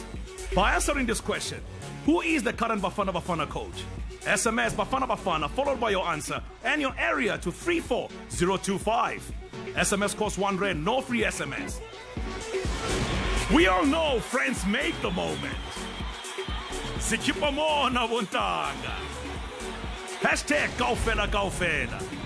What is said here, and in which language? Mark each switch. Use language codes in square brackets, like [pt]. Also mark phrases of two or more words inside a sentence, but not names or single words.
[en] By answering this question, who is the current Bafana Bafana coach? SMS Bafana Bafana followed by your answer and your area to 34025. SMS costs R1, no free SMS. We all know friends make the moment. Sikipa mo na Wontanga. Hashtag Kaufela Kaufela.